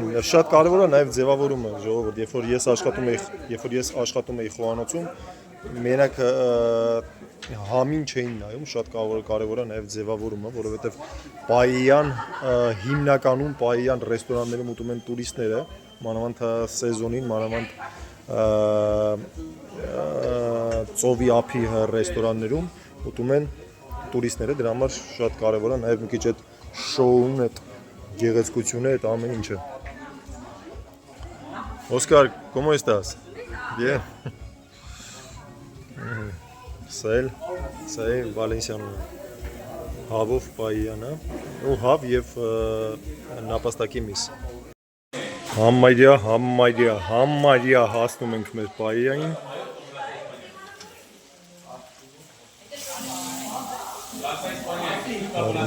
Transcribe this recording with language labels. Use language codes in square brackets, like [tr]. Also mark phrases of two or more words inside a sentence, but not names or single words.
[hy] է, շատ կարևոր է նաև ձևավորումը, ժողովուրդ, երբ որ ես աշխատում էի խոհանոցում, մենակ համին չէին նայում, շատ կարևոր է նաև ձևավորումը, որովհետև պայեյան հիմնականում պայեյան ռեստորաններում ուտում են տուրիստները, մանավանդ սեզոնին, մանավանդ ծովի ափի ռեստորաններում ուտում են տուրիստները, դրա համար շատ կարևոր է նաև մի քիչ այդ շոուն, այդ գեղեցկությունը, այդ ամեն ինչը։ Օսկար, [es] ¿cómo estás? Bien. [hy] Սա է Վալենսիանում հավով պայյանը, ու հավ և նապաստակի միս։ Համարյա հասնում ենք մեր պայյային։ Արում